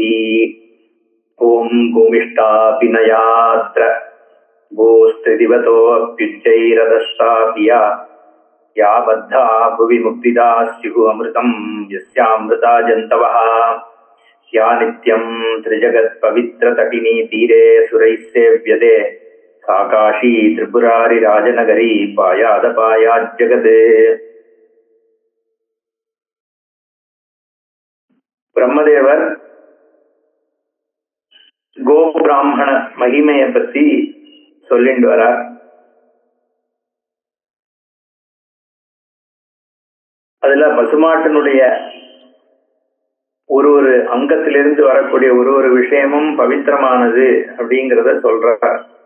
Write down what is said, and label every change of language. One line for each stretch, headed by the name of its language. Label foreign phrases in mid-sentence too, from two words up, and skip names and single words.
Sanskrit: ओम भूमिष्ठापिनयात्र भूस्त्रिदिवतोऽप्युच्चैरदष्टापिया या बद्धा भुवि मुक्तिदा स्युः अमृतं यस्यामृता जन्तवः। या नित्यं त्रिजगत्पवित्रतटिनी तीरे सुरैः सेव्यते सा काशी त्रिपुरारिराजनगरी पायादपायाज्जगत्।
Tamil: பிரம்மதேவர் கோபிராமண மகிமையை பத்தி சொல்லிட்டு வரார். அதுல பசுமாட்டினுடைய ஒரு அங்கத்திலிருந்து வரக்கூடிய ஒரு விஷயமும் பவித்திரமானது அப்படிங்கிறத சொல்றார்.